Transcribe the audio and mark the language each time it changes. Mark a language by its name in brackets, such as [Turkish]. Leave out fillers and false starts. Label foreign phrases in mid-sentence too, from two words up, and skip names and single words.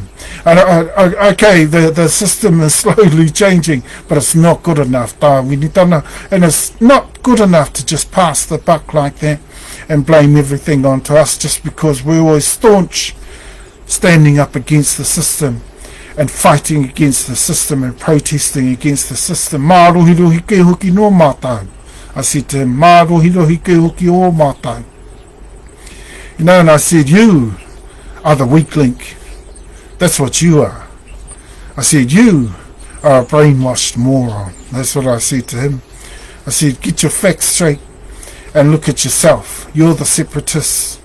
[English] And okay, the system is slowly changing, but it's not good enough. And it's not good enough to just pass the buck like that and blame everything onto us just because we're always staunch, standing up against the system and fighting against the system and protesting against the system. [Māori] Mā rohi ke hoki no mātou. [English] I said to him, [Māori] mā rohi ke hoki o mātou. [English] You know, and I said, you are the weak link. That's what you are. I said, you are a brainwashed moron. That's what I said to him. I said, get your facts straight and look at yourself. You're the separatists.